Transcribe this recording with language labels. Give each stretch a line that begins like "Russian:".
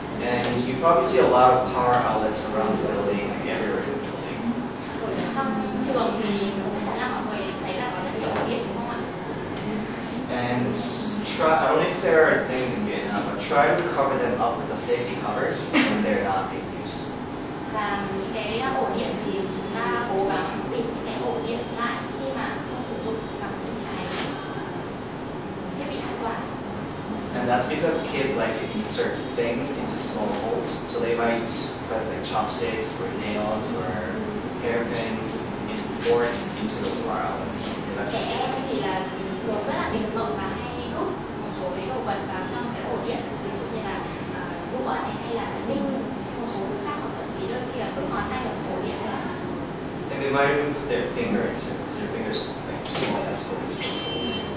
English: And you probably see a lot of power outlets around the building, everywhere in the building.
Vietnamese: Ở trong trường thì chắc chắn là mọi người thấy là có rất nhiều ổ điện đúng không ạ?
English: And try, I don't know if there are things in Vietnam, but try to cover them up with the safety covers when they're not being used.
Vietnamese: Và những cái ổ điện thì chúng ta cố gắng bịt những cái ổ điện lại khi mà không sử dụng bằng những cái thiết bị an toàn.
English: And that's because kids like to insert things into small holes, so they might put like chopsticks or nails or hairpins, forks into those power outlets.
Vietnamese: Trẻ em thì là thường rất là bình thường và hay đút một số cái đồ vật vào trong cái ổ điện, ví dụ như là đũa này hay là ninh, một số thứ khác, hoặc thậm chí đôi khi là đút ngón tay vào trong ổ điện nữa.
English: And they might even put their finger into it, because their fingers like small enough to go into those holes.